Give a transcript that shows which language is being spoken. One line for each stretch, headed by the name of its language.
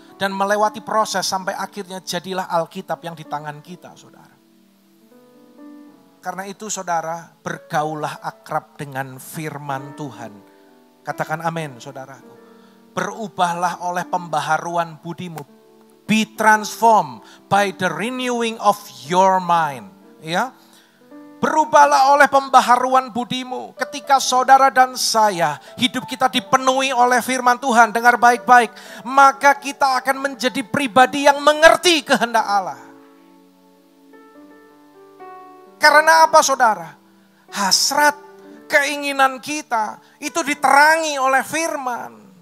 Indonesian: Dan melewati proses sampai akhirnya jadilah Alkitab yang di tangan kita, saudara. Karena itu saudara, bergaulah akrab dengan firman Tuhan. Katakan amin, saudaraku. Berubahlah oleh pembaharuan budimu.
English: Be transformed by the renewing of your mind.
Indonesian: Ya, berubahlah oleh pembaharuan budimu. Ketika saudara dan saya, hidup kita dipenuhi oleh firman Tuhan, dengar baik-baik, maka kita akan menjadi pribadi yang mengerti kehendak Allah. Karena apa saudara? Hasrat, keinginan kita itu diterangi oleh firman.